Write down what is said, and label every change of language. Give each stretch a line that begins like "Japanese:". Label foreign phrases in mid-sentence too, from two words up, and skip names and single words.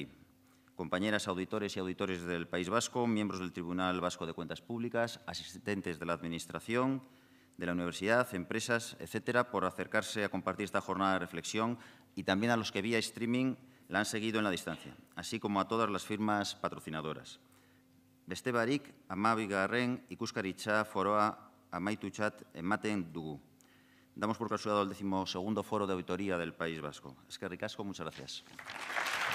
Spanish: Compañeras auditores y auditores del País Vasco, miembros del Tribunal Vasco de Cuentas Públicas, asistentes de la Administración, de la universidad, empresas, etcétera, por acercarse a compartir esta jornada de reflexión y también a los que vía streaming la han seguido en la distancia, así como a todas las firmas patrocinadoras.
Basque: Beste barik, 12. ikuskaritza foroa amaitutzat ematen dugu.
Spanish: Damos por consolidado el 12º Foro de Auditoría del País Vasco.
Basque: Eskerrik asko,
Spanish: muchas gracias.